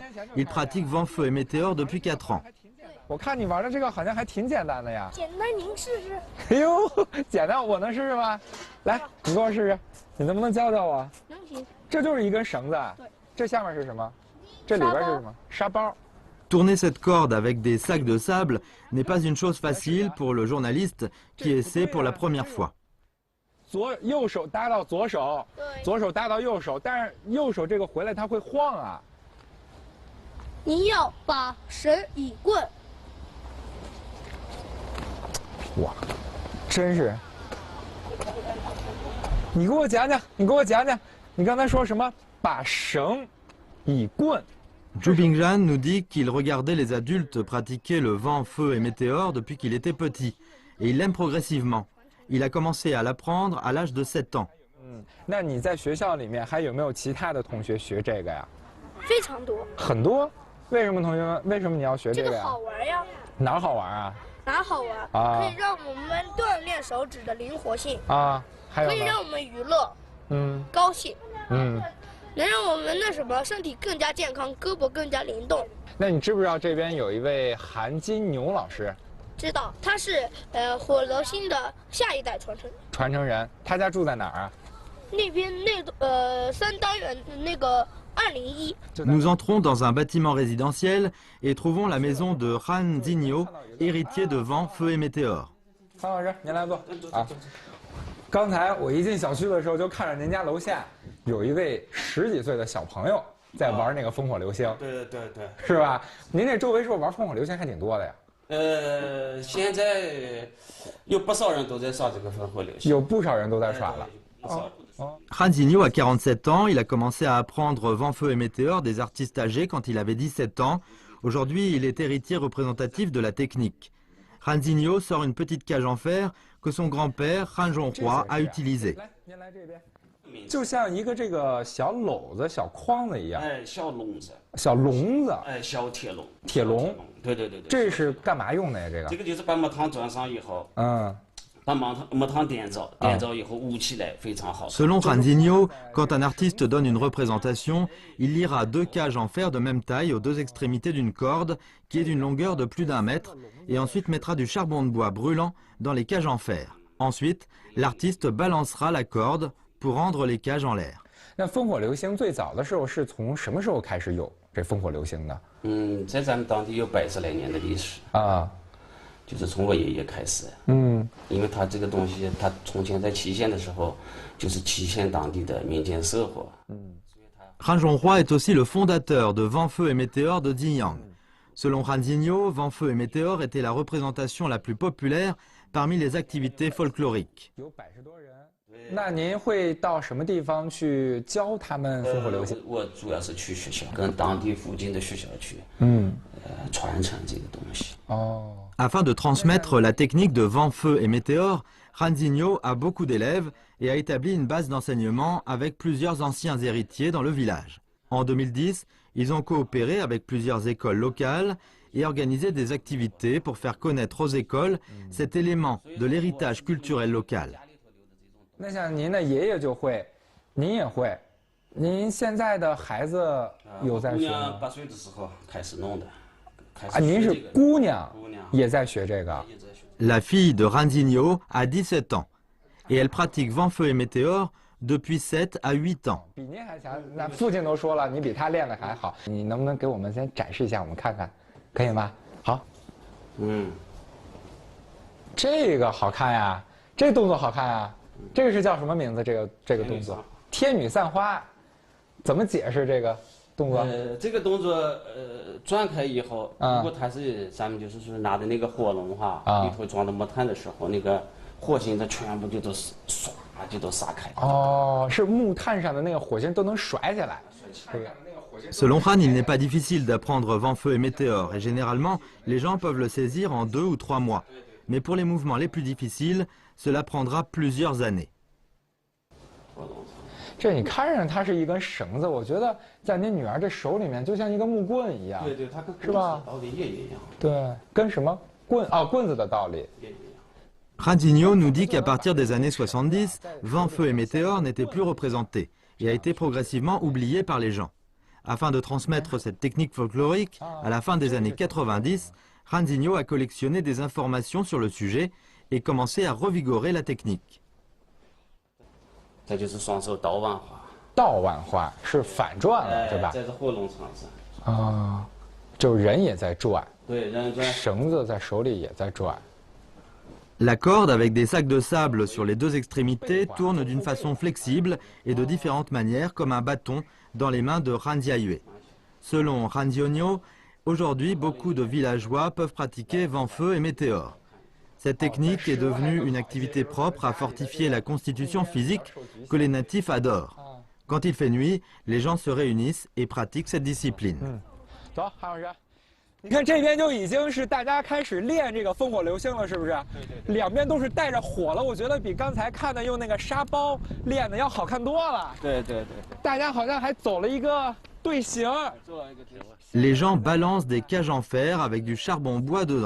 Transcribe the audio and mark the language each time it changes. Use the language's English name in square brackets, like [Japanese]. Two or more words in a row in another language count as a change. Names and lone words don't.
[French] Il pratique vent, feu et météore depuis 4 ans. [Chinese] 我看你玩的这个好像还挺简单的呀。简单，您试试。哎呦，简单，我能试试吗？来，你给我试试，你能不能教教我？能行。这就是一根绳子。对。这下面是什么？这里边是什么？沙包。 [French] Tourner cette corde avec des sacs de sable n'est pas une chose facile pour le journaliste qui essaie pour la première fois. [Chinese] 右手搭到左手，左手搭到右手，但是右手这个回来它会晃啊。你要把绳一棍。哇，真是！你给我讲讲，你给我讲讲，你刚才说什么？把绳以棍。 [French] Zhu Bingzhan nous dit qu'il regardait les adultes pratiquer le vent, feu et météore depuis qu'il était petit. Et il l'aime progressivement. Il a commencé à l'apprendre à l'âge de 7 ans. [Chinese] 那你在学校里面还有没有其他的同学学这个呀？非常多。很多？为什么同学们？为什么你要学这个呀？这个好玩呀。哪儿好玩啊？哪儿好玩？可以让我们锻炼手指的灵活性啊，还有可以让我们娱乐，高兴，能让我们那什么身体更加健康，胳膊更加灵动。那你知不知道这边有一位韩金牛老师？知道，他是火流星的下一代传承人。他家住在哪儿啊？那边3单元那个201。 [French] Nous entrons dans un bâtiment résidentiel et trouvons la maison de Han Zinyo, héritier de vent, feu et météore. [Chinese] 潘老师，您来坐啊。刚才我一进小区的时候，就看着您家楼下有一位10几岁的小朋友在玩那个烽火流星。对，是吧？您这周围是不是玩烽火流星还挺多的呀？现在有不少人都在耍这个烽火流星。有不少人都在耍了。 [French] Han Zinyo a 47 ans, il a commencé à apprendre vent, feu et météore des artistes âgés quand il avait 17 ans. Aujourd'hui, il est héritier représentatif de la technique. Han Zinyo sort une petite cage en fer que son grand-père, Han Zhonghua, a utilisée. [Chinese] 就像一个这个小篓子、小筐子一样。小笼子。小笼子。小铁笼。铁笼。对。这是干嘛用的呀？这个。这个就是把木汤装上以后， [French] Selon Ranzinho, quand un artiste donne une représentation, il liera 2 cages en fer de même taille aux 2 extrémités d'une corde qui est d'une longueur de plus d'1 mètre et ensuite mettra du charbon de bois brûlant dans les cages en fer. Ensuite, l'artiste balancera la corde pour rendre les cages en l'air. [Chinese] 那烽火流星最早的时候是从什么时候开始有这烽火流星的？在咱们当地有100来年的历史啊，就是从我爷爷开始。因为他这个东西，他从前在祁县的时候，就是祁县当地的民间社会。 [French] Han Zhonghua est aussi le fondateur de Vent Feu et Météore de Jinyang. Selon Ranzinho, Vent Feu et Météore était la représentation la plus populaire parmi les activités folkloriques. [Chinese] 那您会到什么地方去教他们烽火流星？我主要是去学校，跟当地附近的学校去，传承这个东西。 [French] Afin de transmettre la technique de Vent Feu et Météore, Ranzinho a beaucoup d'élèves et a établi une base d'enseignement avec plusieurs anciens héritiers dans le village. En 2010, ils ont coopéré avec plusieurs écoles locales et organisé des activités pour faire connaître aux écoles cet élément de l'héritage culturel local. [Chinese] 那像您的爷爷就会，您也会，您现在的孩子有在学吗？8岁的时候开始弄的。您是姑娘，也在学这个。 [French] La fille de Ranzinho a 17 ans et elle pratique Vent Feu et Météore depuis 7 à 8 ans. [Chinese] 比您还强，那父亲都说了，你比他练的还好。你能不能给我们先展示一下，我们看看，可以吗？好。这个好看呀，这动作好看呀。这个是叫什么名字？这个动作，天女散花，怎么解释这个动作？这个动作转开以后，如果它是咱们就是说拿的那个火龙哈，里头装的木炭的时候，那个火星它全部就都唰就都撒开。是木炭上的那个火星都能甩起来。 [French] Selon Han, il n'est pas difficile d'apprendre Vent Feu et Météore et généralement, les gens peuvent le saisir en 2 ou 3 mois. Mais pour les mouvements les plus difficiles, cela prendra plusieurs années. [Chinese] 这你看上它是一根绳子，我觉得在您女儿这手里面就像一个木棍一样。对，它跟是吧？道理也一样。对，跟什么棍？棍子的道理。 [French] Ranzinho nous dit qu'à partir des années 70, Vent Feu et Météore n'étaient plus représentés et a été progressivement oublié par les gens. Afin de transmettre cette technique folklorique, à la fin des années 90, Ranzinho a collectionné des informations sur le sujet et commencé à revigorer la technique. [Chinese] 这就是双手倒腕花。倒腕花是反转了，对吧？在这火龙场上。就人也在转。对，人转。绳子在手里也在转。 [French] La corde avec des sacs de sable sur les 2 extrémités tourne d'une façon flexible et de différentes manières comme un bâton dans les mains de Ranziaïe. Selon Ranzinho, aujourd'hui beaucoup de villageois peuvent pratiquer Vent Feu et Météore. Cette technique est devenue une activité propre à fortifier la constitution physique que les natifs adorent. Quand il fait nuit, les gens se réunissent et pratiquent cette discipline. [Chinese] 你看这边就已经是大家开始练这个烽火流星了，是不是？对。两边都是带着火了，我觉得比刚才看的用那个沙包练的要好看多了。对。大家好像还走了一个队形。 [French] Les gens balancent des cages en fer avec du charbon bois dedans.